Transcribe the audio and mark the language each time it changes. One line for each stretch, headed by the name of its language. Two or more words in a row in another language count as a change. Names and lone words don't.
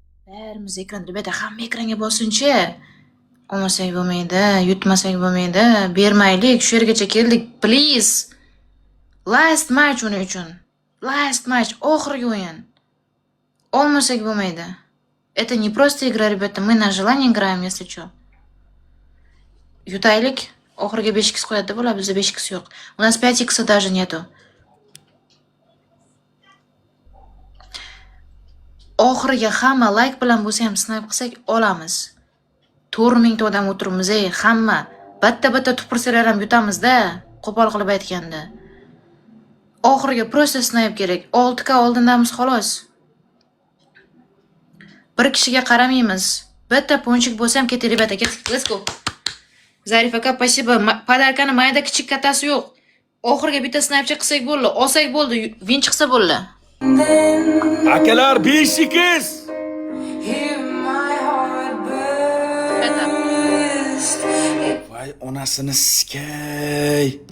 Uzbek: Bärimiz ekran debada hamma ekranga bosinchi. Olmasak bo'lmaydi, yutmasak bo'lmaydi. Bermaylik, shu yergacha keldik, please.
English: Last match
Uzbek: uning uchun.
English: Last match,
Uzbek: oxirgi o'yin. Olmasak bo'lmaydi.
Russian: Это не просто игра, ребята, мы на желание играем, если что.
Uzbek: Yutaylik, oxirgi 5x qo'yadi bular, bizda 5x yo'q.
Russian: У нас 5x даже нету.
Uzbek: Oxiriga hamma like bilan bo'lsa ham snipe qilsak olamiz. 4000 ta odam o'tiribmiz, hamma. Batta tupursalar ham yutamiz-da, qo'pol qilib aytganda. Oxiriga просто snipe kerak. 6k oldindamiz xolos. Bir kishiga qaramaymiz. Bitta ponchik bo'lsa ham ketdi, rебята, ketdik.
English: Let's go.
Uzbek: Zarif aka, спасибо. Podarkani mayda kichik kattasi yo'q. Oxirga bitta sniper qilsak bo'ldi, olsak bo'ldi, win chiqsa bo'ldi. Akalar 5x. Voy onasini sikay.